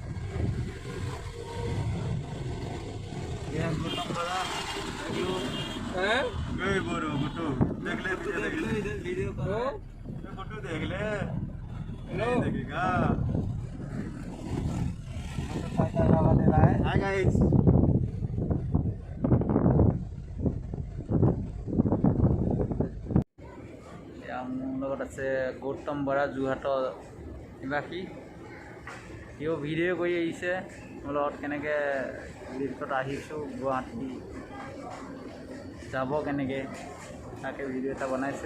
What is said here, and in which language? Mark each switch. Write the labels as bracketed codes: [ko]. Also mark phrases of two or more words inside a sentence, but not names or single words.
[hi] वीडियो करो, फोटो देख ले. देखेगा [en] hi guys. [as] মোৰ লগত আছে গৌতম বৰা যোৰহাটৰ নিবাসী. সিও ভিডিঅ' কৰি আহিছে মোৰ লগত কেনেকৈ লিফ্টত আহিছোঁ গুৱাহাটী যাব কেনেকৈ তাকে ভিডিঅ' এটা বনাইছে.